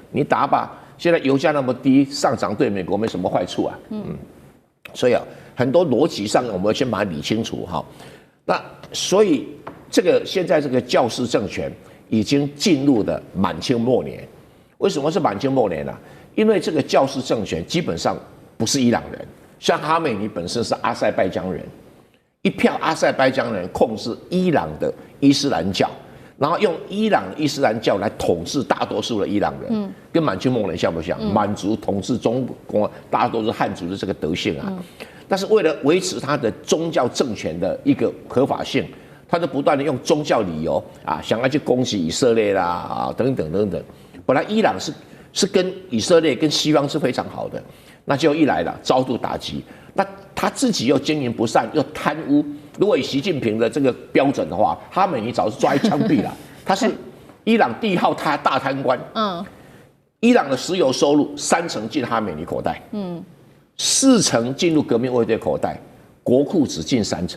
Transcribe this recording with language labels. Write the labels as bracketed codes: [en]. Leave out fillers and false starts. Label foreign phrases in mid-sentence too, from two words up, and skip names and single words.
[zh] 你打吧，現在油價那麼低，上漲對美國沒什麼壞處啊。所以很多邏輯上我們要先把它理清楚哈。那所以這個現在這個教士政權已經進入了滿清末年。為什麼是滿清末年呢？因為這個教士政權基本上不是伊朗人。像哈梅尼本身是阿塞拜疆人，一票阿塞拜疆人控制伊朗的伊斯蘭教， 然後用伊朗伊斯蘭教來統治大多數的伊朗人，跟滿清蒙人像不像？滿族統治中國大多數漢族的這個德性啊。但是為了維持他的宗教政權的一個合法性，他就不斷的用宗教理由啊，想要去攻擊以色列啦啊等等等等。本來伊朗是跟以色列跟西方是非常好的，那就一來了遭到打擊，那他自己又經營不善又貪污。如果以習近平的這個標準的話，哈美尼早就抓去槍斃了。他是伊朗第一號大貪官。伊朗的石油收入3成進哈美尼口袋，4成進入革命衛隊口袋，國庫只進3成。